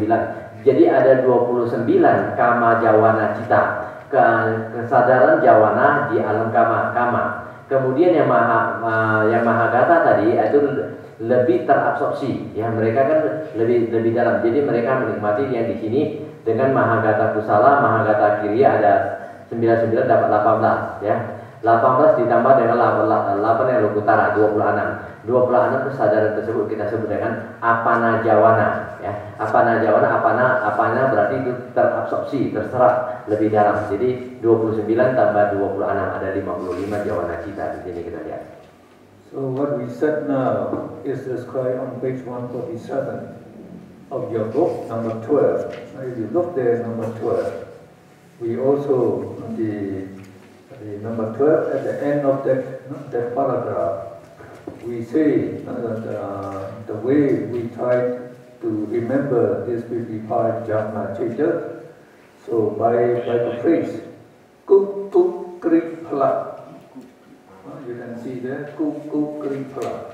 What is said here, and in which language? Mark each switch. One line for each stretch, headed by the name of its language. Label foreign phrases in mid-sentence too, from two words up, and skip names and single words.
Indonesian: Jadi ada 29
Pali: kama jawana cita,
Indonesian: kesadaran jawana di alam kama. Kemudian yang mahagata tadi itu lebih terabsorpsi ya, mereka kan lebih dalam. Jadi mereka menikmati yang di sini dengan
Pali: mahagata kusala, mahagata kiriya
Indonesian: ada 99 dapat 18 ya. 18 ditambah dengan 8 yang lokutara 26. 26 kesadaran tersebut kita sebut dengan
Pali: apana jawana
Indonesian: ya.
Pali: Apana jawana,
Indonesian: apana berarti itu terabsorpsi, terserap lebih dalam. Jadi 29 tambah 26 ada 55
Pali: jawana cita.
Indonesian: Di sini kita lihat.
English: So what we said now is described on page 147 of your book, number 12. Now if you look there, number 12, we also the number 12 at the end of that paragraph, we say that the way we try to remember this 55
Pali: jhana citta,
English: so by the phrase kuk kri phala, you can see there kuk kri phala.